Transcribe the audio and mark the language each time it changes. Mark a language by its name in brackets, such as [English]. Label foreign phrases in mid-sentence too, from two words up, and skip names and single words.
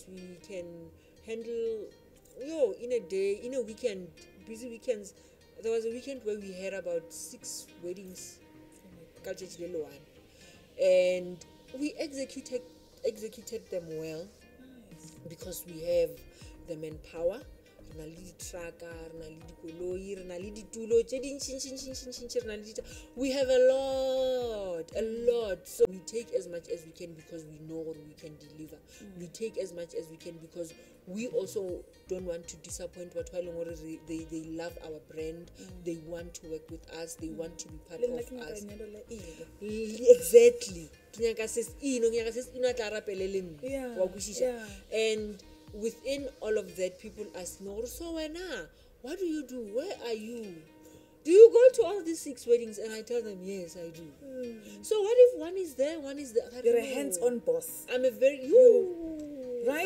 [English] We can handle in a day, in a weekend, busy weekends. There was a weekend where we had about 6 weddings, and we executed them well, because we have the manpower, [Southern Sotho] re na le di-trucka, re na le dikoloi, re na le ditulo tse dintšhi, re na le [English] we have a lot. So we take as much as we can because we know what we can deliver. We take as much as we can because we also don't want to disappoint what they love our brand. They want to work with us. They want to be part of us. Exactly. Sis INno tla rapele le nna, wa kwishisha. And within all of that, people ask me, so what do you do? Where are you? Do you go to all these 6 weddings? And I tell them, yes, I do. So what if one is there, one is there? You're a hands-on boss. I'm a very right?